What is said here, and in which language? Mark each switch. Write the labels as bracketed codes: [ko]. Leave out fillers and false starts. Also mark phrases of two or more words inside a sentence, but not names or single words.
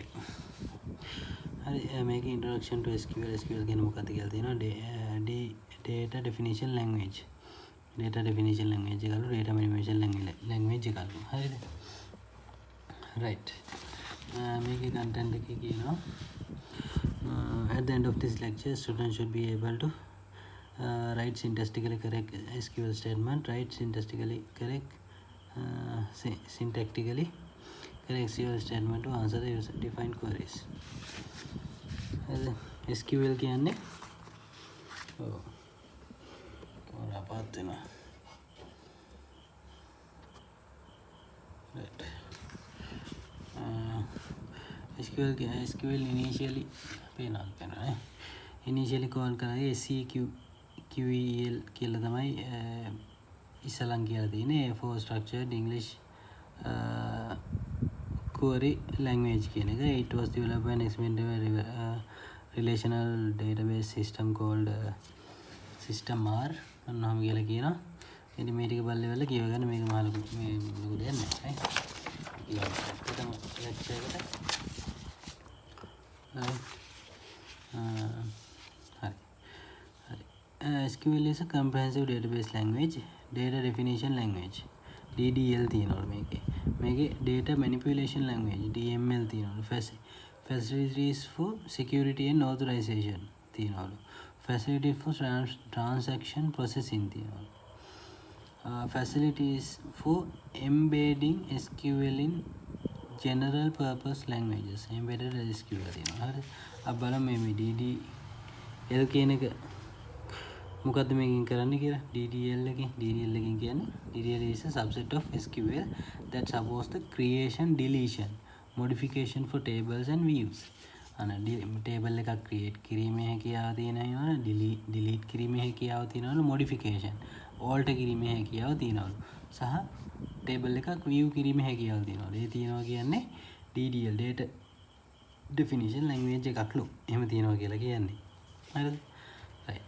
[si] හරි මේක [en] introduction to SQL [si] කියන්නේ මොකක්ද කියලා තියෙනවා. [en] data definition language එකලු data manipulation language [si] එකලු. හරිද? [en] right. [si] මේකේ content එක කියනවා [en] at the end of this lecture students should be able to write syntactically correct SQL statement, write syntactically correct syntactically correct SQL statement to answer the user defined queries. [si] SQL කියන්නේ කොහොමද වෙනවා right. SQL initially call කරන්නේ SQL කියලා තමයි ඉස්සලන් කියලා තියෙන්නේ. [en] for structured English query language [si] කියන එක. [en] It was developed by an experimental relational database system called system R [si] අන්නම කියලා කියනවා. ඉතින් මේ ටික බලලා කියව ගන්න මේක මහ ලොකු දෙයක් නෑ. ඊළඟට lecture එකට [en] SQL is a comprehensive database language, data definition language, DDL [si] තියෙනවා මේකේ [en] data manipulation language, DML තියෙනවා. facilities for security and authorization තියෙනවා. facilities for transaction processing තියෙනවා. facilities for embedding SQL in general purpose languages, embedded SQL තියෙනවා. [si] හරි අපි බලමු මේ DDL කියන එක මොකද්ද මේකෙන් කරන්නේ කියලා. [en] DDL [si] එකෙන් කියන්නේ [en] DDL is a subset of SQL that supports the creation, deletion, modification for tables and views. [si] table එකක් create කිරීමේ හැකියාව තියෙනවා, delete කිරීමේ හැකියාව තියෙනවා, [en] modification alter [si] කිරීමේ හැකියාව තියෙනවා සහ table එකක් view කිරීමේ හැකියාව තියෙනවා. ඒ තියෙනවා කියන්නේ [en] DDL data definition language [si] එකක්ලු. එහෙම තියෙනවා කියලා කියන්නේ. හරිද? right.